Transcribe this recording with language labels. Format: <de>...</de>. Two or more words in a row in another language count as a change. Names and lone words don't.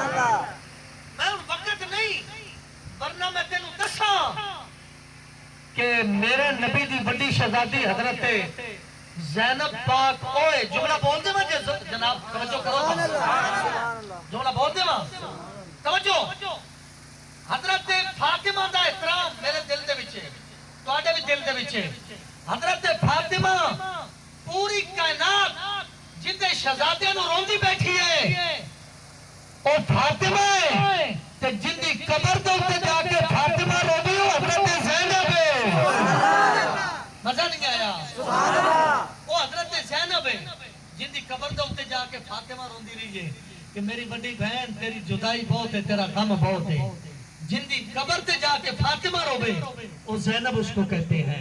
<pa>اللہ میں ان وقت نہیں ورنہ میں تینوں دساں کہ میرے نبی دی بڑی شہزادی حضرت زینب پاک اوئے جملہ بول دے مجھے جناب توجہ کرو جملہ بول دے ماں توجہ حضرت فاطمہ دا احترام میرے دل دے وچے تواڈے بھی دل دے وچے حضرت فاطمہ پوری کائنات جندے شہزادے نو روندی بیٹھی ہے او فاطمہ ہے تے جندی قبر دے اوتے جا کے فاطمہ روندی او حضرت زینب ہے مزہ نہیں آیا</pa> <ar>سبحان اللہ</ar> <pa>او حضرت زینب ہے جندی قبر دے اوتے جا کے فاطمہ روندی رہی ہے کہ میری بڑی بہن تیری جدائی بہت ہے تیرا غم بہت ہے جن دی قبر تے جا کے فاطمہ روے</pa> <ur>وہ زینب اس کو کہتے ہیں.</ur>